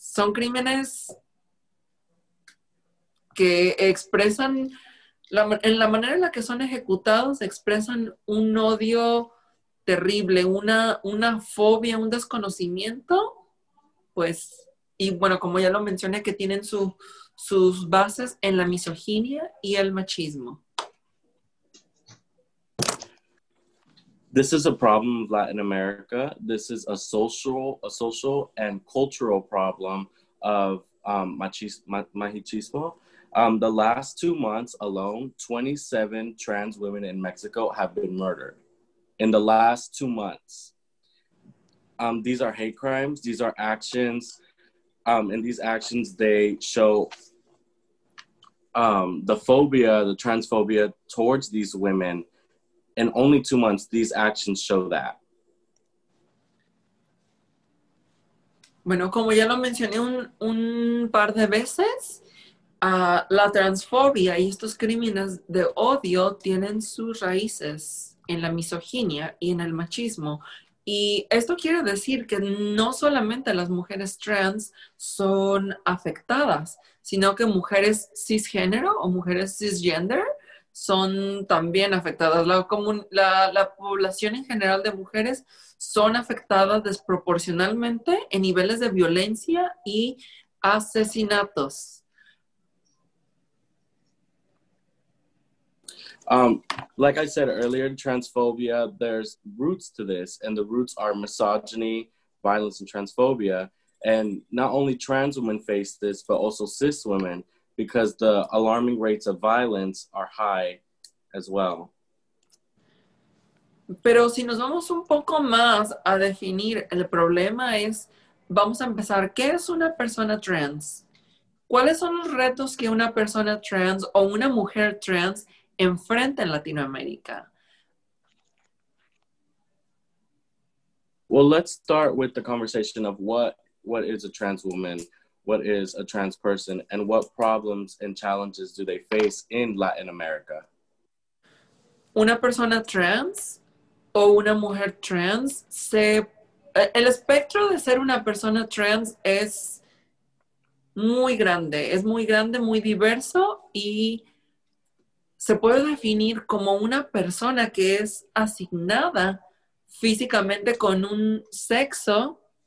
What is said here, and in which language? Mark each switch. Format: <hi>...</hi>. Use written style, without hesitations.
<es>Son crímenes que expresan, en la manera en la que son ejecutados, expresan un odio terrible, una fobia, un desconocimiento, pues, y bueno, como ya lo mencioné, que tienen sus bases en la misoginia y el machismo.</es> <en>This is a problem of Latin America. This is a social and cultural problem of machismo. The last 2 months alone, 27 trans women in Mexico have been murdered. In the last 2 months. These are hate crimes. These are actions. And these actions, they show the transphobia towards these women. In only 2 months, these actions show that.</en> <es>Bueno, como ya lo mencioné un par de veces, La transfobia y estos crímenes de odio tienen sus raíces en la misoginia y en el machismo. Y esto quiere decir que no solamente las mujeres trans son afectadas, sino que mujeres cisgénero o mujeres cisgender son también afectadas. La población en general de mujeres son afectadas desproporcionalmente en niveles de violencia y asesinatos.</es> <en>Like I said earlier, transphobia, there's roots to this, and the roots are misogyny, violence, and transphobia. And not only trans women face this, but also cis women, because the alarming rates of violence are high as well.</en> <es>Pero si nos vamos un poco más a definir el problema vamos a empezar, ¿qué es una persona trans? ¿Cuáles son los retos que una persona trans o una mujer trans enfrenta en Latinoamérica?</es> <en>Well, let's start with the conversation of what is a trans woman, what is a trans person, and what problems and challenges do they face in Latin America?</en> <es>Una persona trans o una mujer trans, el espectro de ser una persona trans es muy grande, muy diverso y se puede definir como una persona que es asignada físicamente con un sexo</es>